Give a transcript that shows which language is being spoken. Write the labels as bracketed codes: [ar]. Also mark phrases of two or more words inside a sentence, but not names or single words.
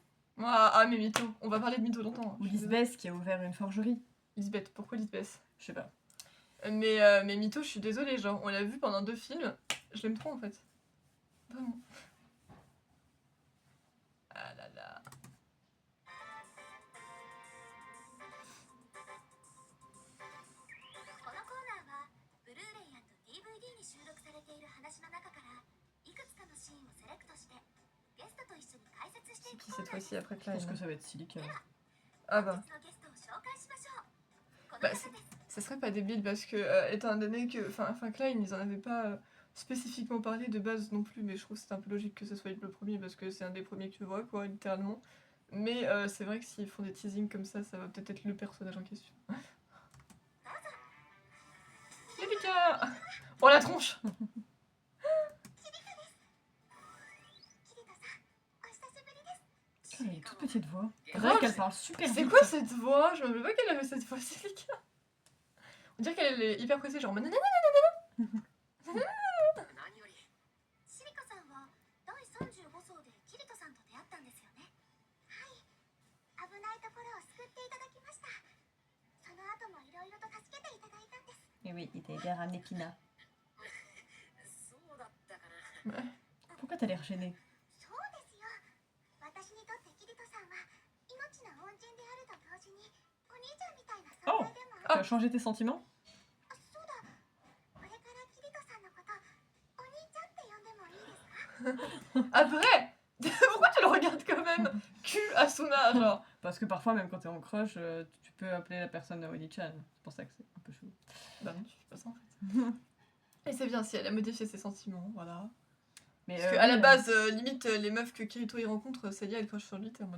[fr] Ah, mais Mytho, on va parler de Mytho longtemps. Ou Lisbeth qui a ouvert une forgerie. Lisbeth, pourquoi Lisbeth? Je sais pas. Mais Mytho, je suis désolée, genre, on l'a vu pendant 2 films, je l'aime trop en fait. Vraiment. Ah là là. [ja] このコーナーはブルーレイ&DVD に収録されている話の中からいくつかのシーンをセレクトしてゲストと一緒に解説して [fr] C'est [ja] いく [fr] qui [ja] コー [fr] cette [ja] ナーです。 [fr] fois-ci après Je pense que Klein? ça va être Silica. Ah bah. [ja] 本日のゲストを紹介しましょう。この [fr] Bah, [ja] 方 [fr] c'est- [ja] です。 [fr] ça serait pas débile parce que, étant donné que. Enfin, Klein, ils en avaient pas spécifiquement parlé de base non plus, mais je trouve que c'est un peu logique que ce soit le premier parce que c'est un des premiers que tu vois, quoi, littéralement. Mais c'est vrai que s'ils font des teasings comme ça va peut-être être le personnage en question. Silica! Oh la tronche! [ja] キリトさん、お久しぶりです。 [fr] Elle a une toute petite voix. C'est Grave, vrai qu'elle parle super C'est vite. quoi cette voix? Je me rappelle pas qu'elle avait cette voix, Silica. On dirait qu'elle est hyper pressée, genre. [ja] 何よりシリカさんは第35層でキリトさんと出会ったんですよね。はい、危ないところを救っていただきました。その後もいろいろと助けていただいたんです。 [fr] Et oui, il t'a aidé à ramener Kina. [ja] そうだったかな。 [fr] Pourquoi t'as l'air gênée? [ja] そうですよ。私にとってキリトさんは命の恩人であると同時にお兄ちゃんみたいな存在でもある。 [fr] Tu as changé tes sentiments? [ja] あ、そうだ。これからキリトさんのことお兄ちゃんって呼んでもいいですか？ [fr] Après! Pourquoi tu le regardes quand même? Cul Asuna, genre. Parce que parfois, même quand t'es en crush, tu peux appeler la personne Oni-chan. C'est pour ça que c'est un peu chaud. Bah non, tu fais pas ça en fait. Et c'est bien si elle a modifié ses sentiments, voilà. Mais Parce qu'à la oui, base, limite, les meufs que Kirito y rencontre, Celia elle crush sur lui, t'es en mode.